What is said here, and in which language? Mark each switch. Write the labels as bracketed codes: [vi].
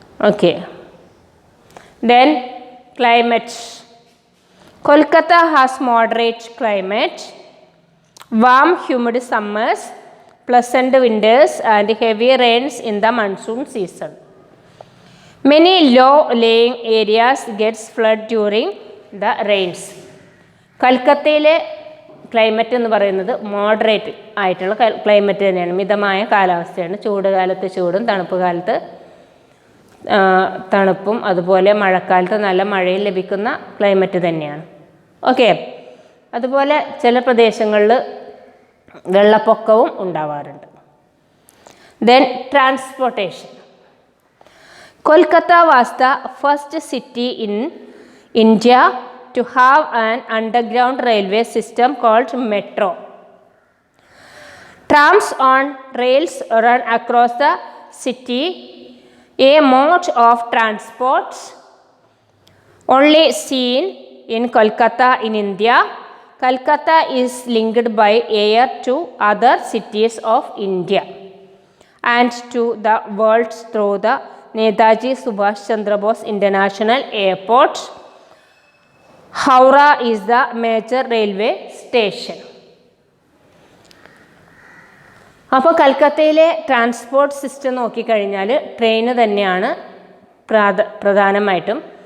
[en] Okay, then climate. Kolkata has moderate climate, warm humid summers, pleasant winters and heavy rains in the monsoon season. Many low-lying areas gets flood during the rains. [ml] കൽക്കത്തയിലെ climate എന്ന് പറയുന്നത് moderate ആയിട്ടുള്ള climate തന്നെയാണ്. മിതമായ കാലാവസ്ഥയാണ്. ചൂട് കാലത്ത് ചൂടും തണുപ്പ് കാലത്ത് തണുപ്പും, അതുപോലെ മഴക്കാലത്ത് നല്ല മഴയും ലഭിക്കുന്ന ക്ലൈമറ്റ് തന്നെയാണ്. ഓക്കെ, അതുപോലെ ചില പ്രദേശങ്ങളിൽ വെള്ളപ്പൊക്കവും ഉണ്ടാവാറുണ്ട്. [en] Then transportation. Kolkata was the first city in India to have an underground railway system called metro. Trams on rails run across the city, a mode of transport only seen in Kolkata in India. Kolkata is linked by air to other cities of India and to the world through the Netaji Subhash Chandra Bose International Airport. Howrah is the major railway station. [ml] അപ്പോൾ കൽക്കത്തയിലെ transport system നോക്കിക്കഴിഞ്ഞാൽ train തന്നെയാണ് പ്രധാനമായിട്ടും.